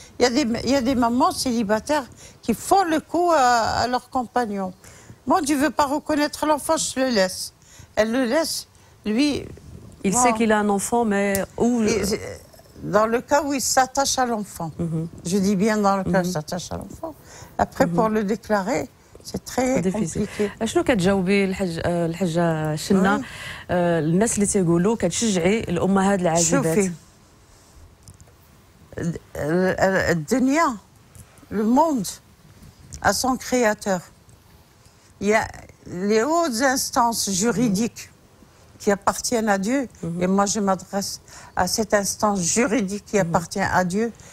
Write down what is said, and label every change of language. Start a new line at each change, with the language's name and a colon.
French: Il y a des mamans célibataires qui font le coup à leur compagnon. Moi, tu ne veux pas reconnaître l'enfant, je le laisse. Elle le laisse, lui... Il sait qu'il a un enfant, mais... Dans le cas où il s'attache à l'enfant. Je dis bien dans le cas où il s'attache à l'enfant. Après, pour le déclarer... C'est très compliqué.
Arabic: شنو كتجاوبي الحاجة شنا الناس اللي تيقولوا كتشجعي الأمهات العازبات؟ شوفي الدنيا
French: le monde a son créateur. Il y a les hautes instances juridiques qui appartiennent à Dieu et moi je m'adresse à cette instance juridique qui appartient à Dieu.